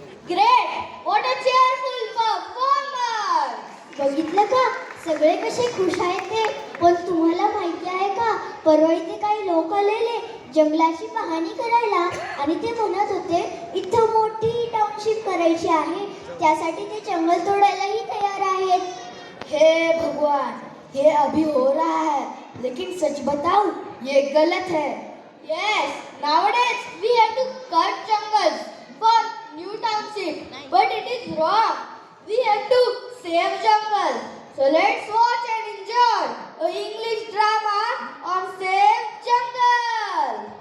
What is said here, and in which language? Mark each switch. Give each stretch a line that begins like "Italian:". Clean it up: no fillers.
English: Great, what a cheerful performance.
Marathi: बघितलं का सगळे कसे खुश आहेत ते. पण तुम्हाला माहिती आहे का परवा इथे काही लोक आलेले जंगलाची पाहणी करायला आणि ते म्हणत होते इथं मोठी टाउनशिप करायची आहे, त्यासाठी ते जंगल तोडायलाही तयार आहेत.
Hindi: हे भगवान, ये अभी हो रहा है, लेकिन सच बताऊं ये गलत है.
English: Yes, nowadays we have to cut jungles for new township, but it is wrong. We have to save jungle. So let's watch and enjoy a English drama on Save Jungle.